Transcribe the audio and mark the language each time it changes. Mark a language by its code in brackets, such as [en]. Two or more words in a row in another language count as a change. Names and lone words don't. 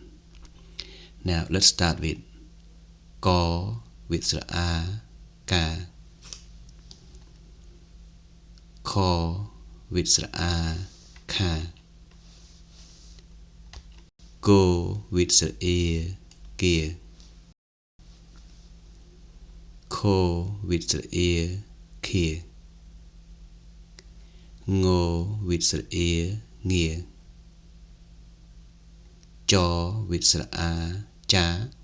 [en] Now let's start with Ko with Sra A, Ka. Ko with Sra A, Ka. Go with Sra E, Kia. Ko with Sra E, Kia. Ngo with Sra E, Nghia. Cho with Sra A, Cha.